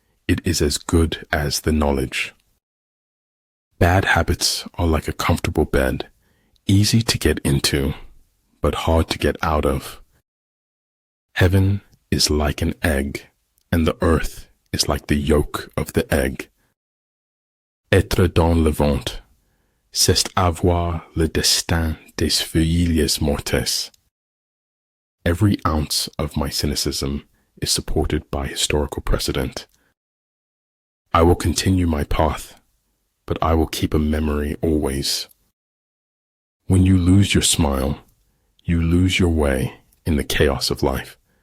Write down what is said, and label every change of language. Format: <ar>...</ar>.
<en>It is as good as the knowledge. Bad habits are like a comfortable bed, easy to get into, but hard to get out of. Heaven is like an egg, and the earth is like the yolk of the egg.</en> <fr>Être dans le ventre, c'est avoir le destin des feuilles mortes.</fr> <en>Every ounce of my cynicism is supported by historical precedent. I will continue my path, but I will keep a memory always. When you lose your smile, you lose your way in the chaos of life.</en>